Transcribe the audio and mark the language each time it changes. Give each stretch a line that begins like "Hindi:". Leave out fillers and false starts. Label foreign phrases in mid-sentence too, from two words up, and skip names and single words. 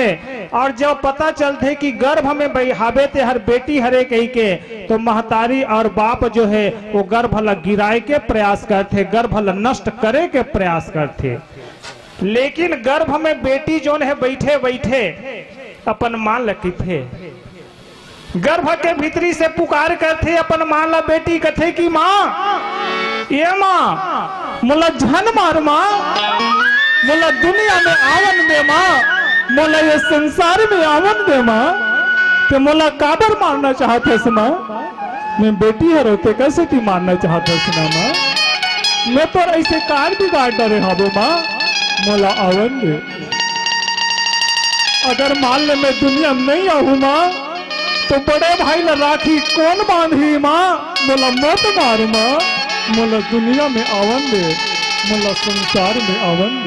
Chhattisgarhi: और जब पता चलते कि गर्भ में हावे ते हर बेटी हरे कही के तो महतारी और बाप जो है वो गर्भ ला गिराए के प्रयास करते, गर्भ ला नष्ट करे के प्रयास करते। लेकिन गर्भ में बेटी जो है बैठे बैठे अपन मां लकी थे, गर्भ के भीतरी से पुकार करते अपन मां ला बेटी कथे की मां ये मां मुला झन मार मां, मुला दुनिया में आवन दे मां, मुला ये संसार में आवन दे मां, ते मुला काबर मारना चाहते मां, मैं बेटी है रोते कैसे ती मारना चाहते ना मां, मैं तो ऐसे कार बिगाड़ डरे हाबो मां, मुला आवन दे। अगर मान ले मैं दुनिया में नहीं आहू मां तो बड़े भाई ला राखी कौन बांधी मां, मोला मत मार मां, मोला दुनिया में आवन दे, मोला संसार में आवन दे।